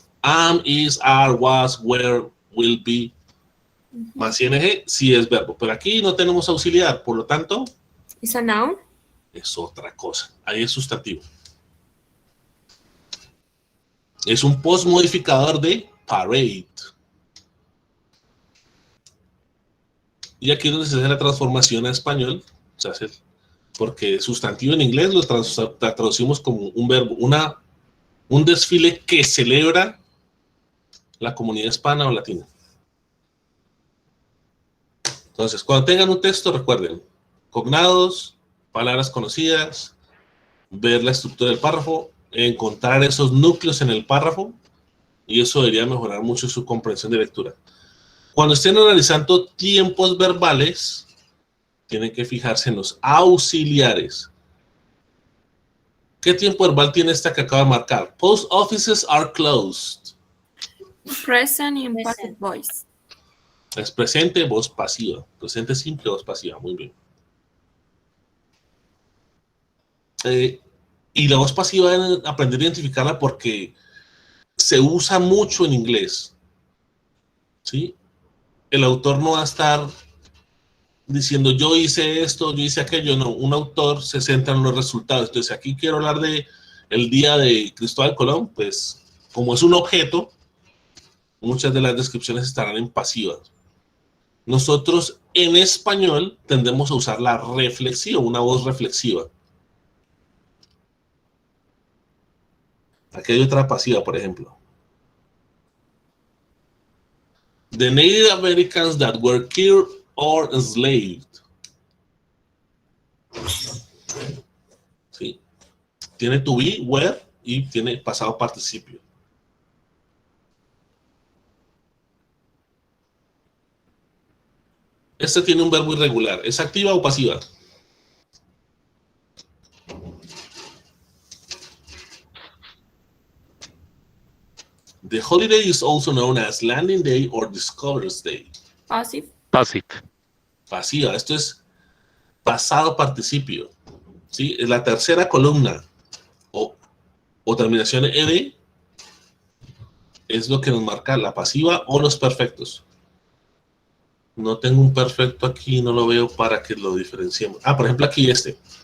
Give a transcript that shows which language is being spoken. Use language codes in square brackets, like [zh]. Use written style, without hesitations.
[en] Am, is, are, was, were, will be. [es] Más ing sí es verbo. Pero aquí no tenemos auxiliar. Por lo tanto, [en] Is a noun. [es] es otra cosa. Ahí es sustantivo. Es un postmodificador de parade. Y aquí es donde se hace la transformación a español. Se hace porque sustantivo en inglés lo traducimos como un verbo, un desfile que celebra la comunidad hispana o latina. Entonces, cuando tengan un texto, recuerden, cognados, palabras conocidas, ver la estructura del párrafo, encontrar esos núcleos en el párrafo, y eso debería mejorar mucho su comprensión de lectura. Cuando estén analizando tiempos verbales, tienen que fijarse en los auxiliares. ¿Qué tiempo verbal tiene esta que acabo de marcar? [en] Post offices are closed. Present in passive voice. [es] Es presente, voz pasiva. Presente simple, voz pasiva. Muy bien. Y la voz pasiva deben aprender a identificarla porque se usa mucho en inglés. ¿Sí? El autor no va a estar diciendo yo hice esto, yo hice aquello. No, un autor se centra en los resultados. Entonces, aquí quiero hablar de el día de Cristóbal Colón. Pues, como es un objeto, muchas de las descripciones estarán en pasivas. Nosotros en español tendemos a usar la reflexiva, una voz reflexiva. Aquí hay otra pasiva, por ejemplo. [en] The Native Americans that were killed or enslaved. [es] ¿Sí? Tiene to be, were y tiene pasado participio. Este tiene un verbo irregular. ¿Es activa o pasiva? [en] The holiday is also known as Landing Day or Discovery Day. Passive. Passive. [es] Pasiva. Esto es pasado participio. ¿Sí? Es la tercera columna o terminación ed es lo que nos marca la pasiva o los perfectos. No tengo un perfecto aquí, no lo veo para que lo diferenciemos. Por ejemplo, aquí este.